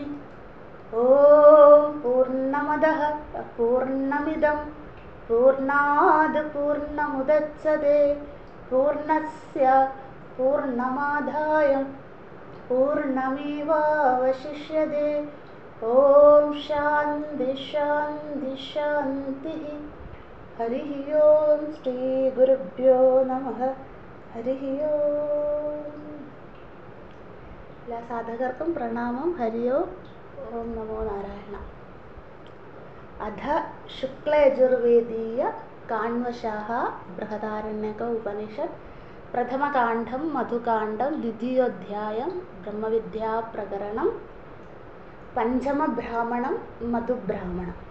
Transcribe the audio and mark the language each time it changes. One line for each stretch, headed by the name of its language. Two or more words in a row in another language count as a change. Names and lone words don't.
Sanskrit: ओम पूर्णमदः पूर्णमिदं पूर्णात् पूर्णमुदच्यते पूर्णस्य पूर्णमादाय पूर्णमेवावशिष्यते। ओम शांति शांति शांतिः। हरिः ओम श्री गुरुभ्यो नमः। हरिः ओम।
Malayalam: എല്ലാ സാധകർക്കും പ്രണാമം.
Sanskrit: ഹരി ഓം. ഓം നമോ നാരായണ. അധ ശുക്ലയജുർവേദീയ കാണ്വശാഹ ബൃഹദാരണ്യക ഉപനിഷത് പ്രഥമകാണ്ഡം മധുകാണ്ഡം ദ്വിതീയോധ്യായം ബ്രഹ്മവിദ്യാ പ്രകരണം പഞ്ചമബ്രാഹ്മണം മധുബ്രാഹ്മണം.